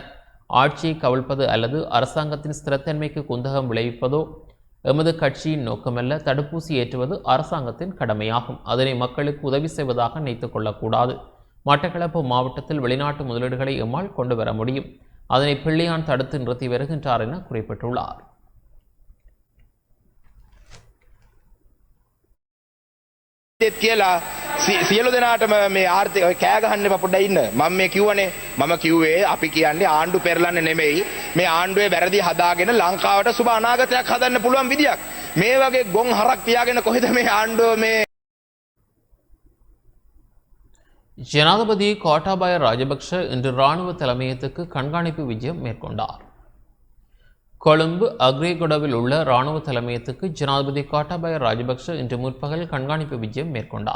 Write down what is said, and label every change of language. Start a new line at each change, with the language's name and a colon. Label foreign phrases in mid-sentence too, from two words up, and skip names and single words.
Tamil: ஆட்சியை கவிழ்ப்பது அல்லது அரசாங்கத்தின் ஸ்திரத்தன்மைக்கு குந்தகம் விளைவிப்பதோ எமது கட்சியின் நோக்கமல்ல. தடுப்பூசி ஏற்றுவது அரசாங்கத்தின் கடமையாகும். அதனை மக்களுக்கு உதவி செய்வதாக நினைத்துக் கொள்ளக்கூடாது. மட்டக்களப்பு மாவட்டத்தில் வெளிநாட்டு முதலீடுகளை எம்மால் கொண்டு வர முடியும். அதனை பிள்ளையான் தடுத்து நிறுத்தி வருகின்றார் என குறிப்பிட்டுள்ளார்.
Sinhala: කියලා සියලු දෙනාටම මේ ආර්ථික කෑ ගහන්න එපා පොඩ්ඩක් ඉන්න. මම මේ කිව්වනේ මම කිව්වේ අපි කියන්නේ ආණ්ඩු පෙරලන්නේ නෙමෙයි. මේ ආණ්ඩුවේ වැරදි හදාගෙන ලංකාවට සුබ අනාගතයක් හදන්න පුළුවන් විදියක්. මේ වගේ ගොන් හරක් තියාගෙන කොහෙද මේ ආණ්ඩුව මේ
Tamil: ஜனாதிபதி கோட்டாபய ராஜபக்ஷ இன்று இராணுவ தலைமையகத்துக்கு கண்காணிப்பு விஜயம் மேற்கொண்டார். கொழும்பு அக்ரேகொடவில் உள்ள இராணுவ தலைமையகத்துக்கு ஜனாதிபதி கோட்டாபய ராஜபக்ஷ இன்று முற்பகல் கண்காணிப்பு விஜயம் மேற்கொண்டார்.